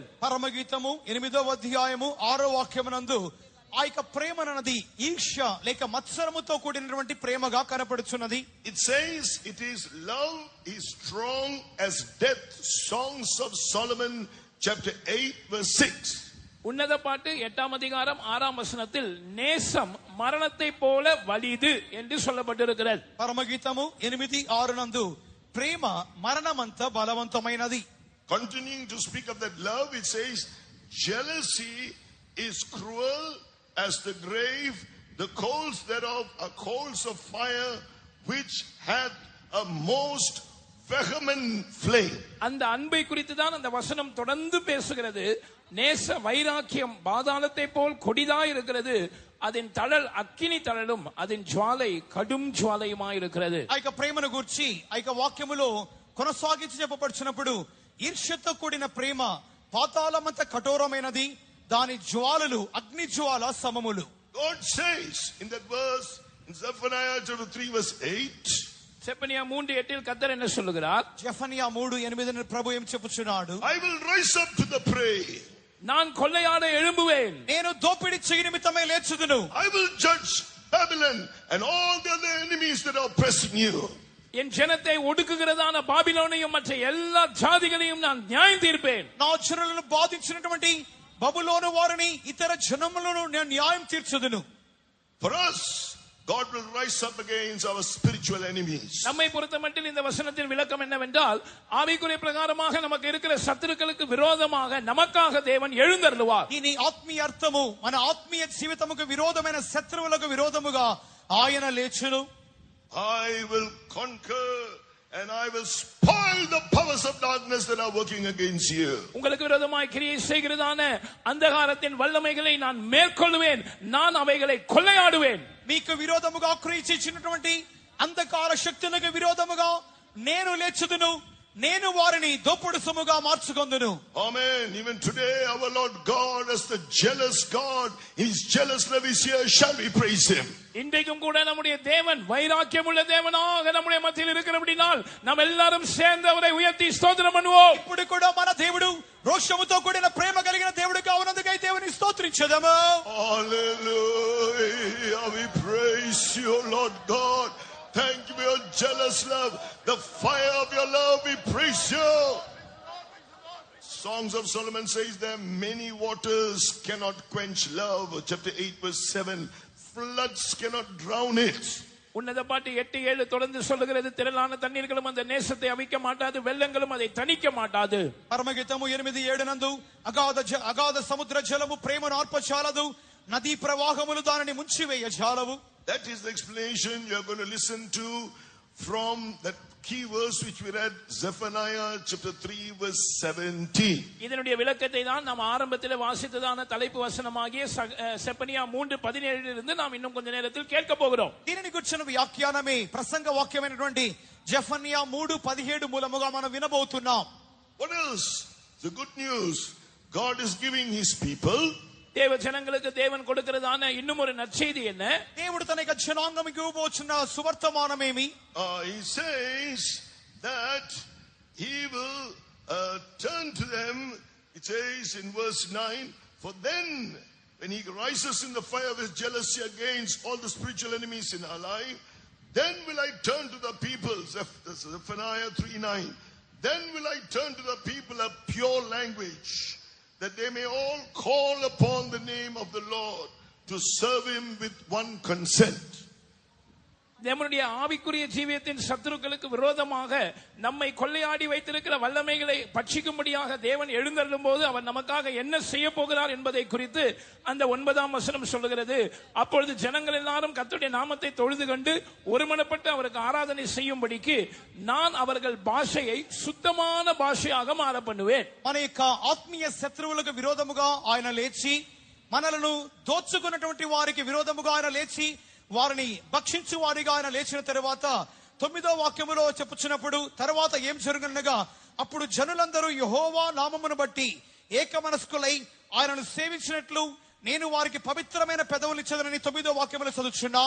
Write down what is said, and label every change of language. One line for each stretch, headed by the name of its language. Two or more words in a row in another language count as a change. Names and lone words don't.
Telugu: పరమగీతము 8 వాక్యమునందు ఆ యొక్క ప్రేమ అన్నది ఈర్ష్య లేక మత్సరముతో కూడినటువంటి ప్రేమగా కనపడుచున్నది.
English: It says it is love is strong as death. Songs of Solomon chapter 8 verse 6.
Tamil: உன்னத பாட்டு 8 வசனத்தில் நேசம் மரணத்தை போல வலிது என்று சொல்லப்பட்டிருக்கிறது.
Telugu: పరమగీతము 8:6 నందు ప్రేమ మరణమంత బలవంతమైనది.
English: Continuing to speak of that love, it says jealousy is cruel as the grave, the coals thereof are coals of fire, which hath a most vehement flame.
Tamil: அந்த அன்பை குறித்து தான் அந்த வசனம் தொடர்ந்து பேசுகிறது. நேச வைராக்கியம் பாதாளத்தை போல் கொடிதாய் இருக்கிறது, அதன் தழல் அக்கினி தழலும் அதன் ஜுவாலை கடும் ஜுவாலையுமாய் இருக்கிறது.
Telugu: ఆ యొక్క ప్రేమను గురించి ఆ యొక్క వాక్యములో కొనసాగించి చెప్పబడుచున్నప్పుడు ఈర్ష్యతో కూడిన ప్రేమ పాతాళమంత కఠోరమైనది, దాని జ్వాలలు అగ్ని జ్వాల సమములు.
English: God says in that verse in Zephaniah chapter 3 verse 8,
Tamil: செப்பனியா 3:8 கர்த்தர் என்ன சொல்லுகிறார்?
Telugu: జెఫనియా 3:8 ప్రభు ఏం చెప్పుచున్నాడు?
English: I will rise up to the prey,
Tamil: நான் கொள்ளையாட எழும்புவேன்,
Telugu: నేను దోపిడి చేయ నిమిత్తమై లేచుదును.
English: I will judge Babylon and all the other enemies that are oppressing you.
Tamil: என் ஜனத்தை ஒடுக்குகிறதான பாபிலோனையும் மற்ற எல்லா ஜாதிகளையும் நான் நியாயம் தீர்ப்பேன்.
Telugu: నా జనులను బాధించినటువంటి బబులోను వారిని ఇతర జనములను నేను న్యాయం తీర్చుదును.
English: For us, God will rise up against our spiritual enemies.
Tamil: நம்மை பொறுத்தமட்டில் இந்த வசனத்தின் விளக்கம் என்னவென்றால், ஆவிக்குரிய பிரகாரமாக நமக்கு இருக்கிற சத்துருக்களுக்கு விரோதமாக நமக்காக தேவன் எழுந்தருளுவார்.
Telugu: దీని ఆత్మీయ అర్థము మన ఆత్మీయ జీవితముకు విరోధమైన శత్రువులకు విరోధముగా ఆయన లేచును.
English: I will conquer and I will spoil the powers of darkness that are working against you.
Tamil: உங்களுக்கு விரோதமாய் கிரியை செய்கிறதான அந்தகாரத்தின் வல்லமைகளை நான் மேற்கொள்வேன், நான் அவைகளை கொள்ளையாடுவேன்.
Telugu: మీకు విరోధముగా క్రియ చేసినటువంటి అంధకార శక్తులకు విరోధముగా నేను లేచుదును, నేను వారిని దోపుడు సొమ్ముగా మార్చుకొందును.
English: Amen. Even today our Lord God as the jealous God, his jealous love is here, shall we praise him.
Tamil: இன்றைக்கும் கூட நம்முடைய தேவன் வைராக்கியமுள்ள தேவனாக நம்முடைய மத்தியில் இருக்கிறபடியால் நாம் எல்லாரும் சேர்ந்து அவரை உயர்த்தி ஸ்தோத்திரம் பண்ணுவோம்.
Telugu: ఇప్పుడు కూడా మన దేవుడు రోషముతో కూడిన ప్రేమ కలిగిన దేవుడు కావునందుకై దేవుని స్తోత్రించెదము.
English: Hallelujah. We praise you, Lord God. Thank you for your jealous love. The fire of your love, we praise you. Songs of Solomon says there many waters cannot quench love. Chapter 8 verse 7. Floods cannot drown it.
Tamil: உன்னத பாட்டு 8:7 தொடர்ந்து சொல்லுகிறது, திரளான தண்ணீர்களும் அந்த நேசத்தை அவிக்க மாட்டாது, வெள்ளங்களும் அதை தணிக்க மாட்டாது.
Telugu: పరమగీతము 8:7 నందు అగాధ సముద్ర జలము ప్రేమను ఆర్పచాలదు, నదీ ప్రవాహములు దానిని ముంచివేయ జాలవు.
English: That is the explanation you are going to listen to from that key verse which we read, Zephaniah chapter 3 verse 17.
Tamil: இதனுடைய விளக்கத்தை தான் நாம் ஆரம்பத்தில் வாசித்ததான தலைப்பு வசனமாகிய செப்பனியா 3:17 இருந்து நாம் இன்னும் கொஞ்ச நேரத்தில் கேட்க போகிறோம்.
Telugu: దీనిని గుర్చిన వ్యాఖ్యానమే ప్రసంగ వాక్యమైనటువంటి జెఫన్యా 3:17 మూలముగా మనం వినబోతున్నాం.
English: What else? The good news. God is giving his people,
Tamil: தேவ ஜனங்களுக்கு தேவன் கொடுக்கிறதான இன்னும் ஒரு நற்செய்தி என்ன?
Telugu: దేవుడు తన యొక్క జనాంగముకు ఇవ్వబోచున్న సువర్తమానమేమి?
English: He says that he will turn to them, it says in verse 9, for then when he rises in the fire of his jealousy against all the spiritual enemies in our life, then will I turn to the people, Zephaniah 3:9. Then will I turn to the people a pure language, that they may all call upon the name of the Lord to serve him with one consent.
Tamil: நம்முடைய ஆவிக்குரிய ஜீவியத்தின் சத்துருக்களுக்கு விரோதமாக நம்மை கொள்ளையாடி வைத்திருக்கிற வல்லமைகளை பட்சிக்கும்படியாக தேவன் எழுந்தருளும் போது அவர் நமக்காக என்ன செய்ய போகிறார் என்பதை குறித்து அந்த 9ஆம் வசனம் சொல்லுகிறது. அப்பொழுது ஜனங்கள் எல்லாரும் கர்த்தருடைய நாமத்தை தொழுது கண்டு ஒருமனப்பட்டு அவருக்கு ஆராதனை செய்யும்படிக்கு நான் அவர்கள் பாஷையை சுத்தமான பாஷையாக மாற பண்ணுவேன்.
Telugu: మన యొక్క ఆత్మీయ శత్రువులకు విరోధముగా ఆయన లేచి మనలను దోచుకున్నటువంటి వారికి విరోధముగా ఆయన లేచి వారిని భక్షించు వారిగా ఆయన లేచిన తరువాత 9వ వాక్యములో చెప్పుచున్నప్పుడు తర్వాత ఏం జరుగునగా అప్పుడు జనులందరూ యెహోవా నామమును బట్టి ఏక మనస్కులై ఆయనను సేవించినట్లు నేను వారికి పవిత్రమైన పెదవులు ఇచ్చెదనని 9వ వాక్యములో చదువుచున్నాం.